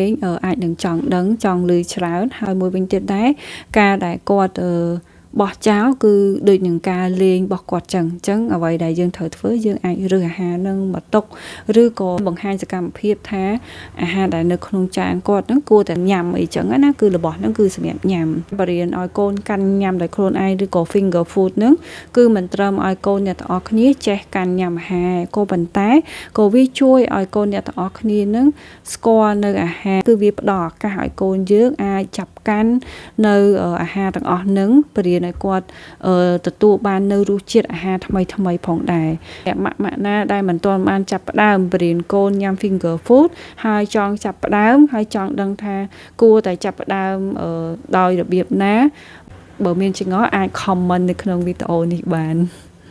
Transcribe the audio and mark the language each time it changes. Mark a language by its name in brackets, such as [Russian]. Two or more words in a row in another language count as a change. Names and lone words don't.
[Khmer] ងអាចនឹងចង់ដឹងចង់ឮច្រើនហើយមួយវិញទៀតដែរការដែលគាត់បោះចោលគឺដូចនឹងការលេងរបស់គាត់ចឹងអញ្ចឹងអ្វីដែលយើងត្រូវធ្វើយើងអាចរើសអាហារនឹងមក តុកឬក៏បង្ហាញសកម្មភាពថាអាហារដែលនៅក្នុងចានគាត់ហ្នឹងគួរតែញ៉ាំអីចឹងណាគឺរបស់ហ្នឹងគឺសម្រាប់ញ៉ាំបរៀនឲ្យកូនកាន់ញ៉ាំដោយ ខ្លួនឯងឬក៏ [English] finger food [Khmer] ហ្នឹងគឺមិនត្រឹមឲ្យកូនអ្នកទាំងអស់គ្នាចេះកាន់ញ៉ាំអាហារក៏ប៉ុន្តែក៏វាជួយ ឲ្យកូនអ្នកទាំងអស់គ្នាហ្នឹងស្គាល់នៅអាហារគឺវាផ្ដល់ឱកាសឲ្យកូនយើងអាចចាប់កាន់នៅអាហារទាំងអស់ហ្នឹងបរៀនឲ្យគាត់ទទួលបាននៅរសជាតិអាហារថ្មីផងដែរម៉ាក់ណាដែលមិនទាន់បានចាប់ផ្ដើមបរៀនកូនញ៉ាំ [English] finger food [Khmer] ហើយចង់ចាប់ផ្ដើមហើយចង់ដឹងថាគួរតែចាប់ផ្ដើមដោយរបៀបណាបើមានចម្ងល់អាច comment នៅក្នុងវីដេអូនេះបាន